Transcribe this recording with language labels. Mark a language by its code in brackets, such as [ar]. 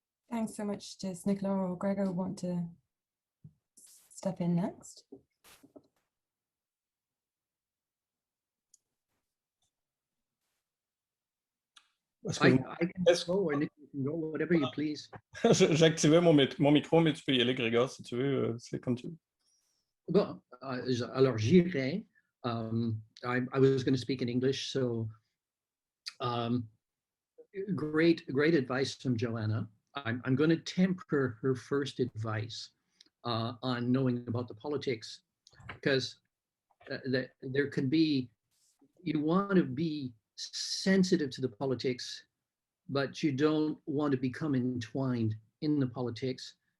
[en] Thanks so much. Does Nicolas or Gregor want to step in next? I can go, or Nick, you can go, whatever you please. [fr] J'ai activé mon micro, mais tu peux y aller, Gregor, si tu veux, c'est comme tu veux. Bon, alors j'irai. [en] I was going to speak in English, so great advice from Johanna. I'm going to temper her first advice on knowing about the politics, because there can be, you want to be sensitive to the politics, but you don't want to become entwined in the politics.